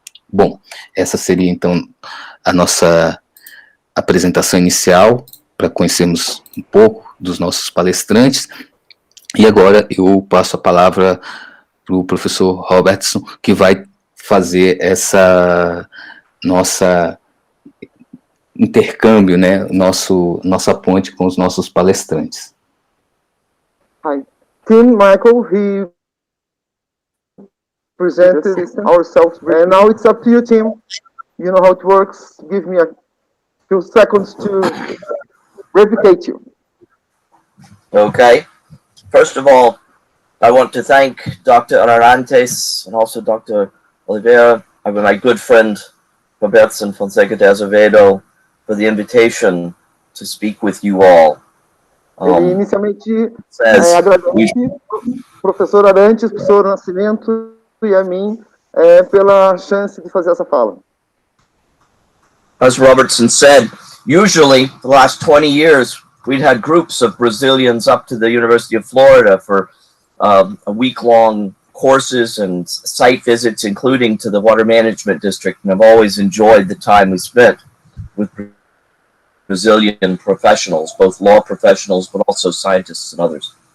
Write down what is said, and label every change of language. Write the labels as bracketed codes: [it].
[pt] Bom, essa seria então a nossa apresentação inicial, para conhecermos um pouco dos nossos palestrantes, e agora eu passo a palavra para o professor Robertson, que vai fazer essa nossa intercâmbio, né, nossa ponte com os nossos palestrantes. [en] Hi, Tim, Michael, he presented ourselves, and now it's up to you, Tim. You know how it works. Give me a few seconds to replicate you. Okay. First of all, I want to thank Dr. Arantes and also Dr. Oliveira, my good friend Robertson Fonseca de Azevedo, for the invitation to speak with you all. [pt] Ele inicialmente agradece ao professor Arantes, professor Nascimento e a mim pela chance de fazer essa fala. [en] As Robertson said, usually the last 20 years we'd had groups of Brazilians up to the University of Florida for a week-long courses and site visits, including to the Water Management District, and I've always enjoyed the time we spent with Brazilian professionals, both law professionals, but also scientists and others.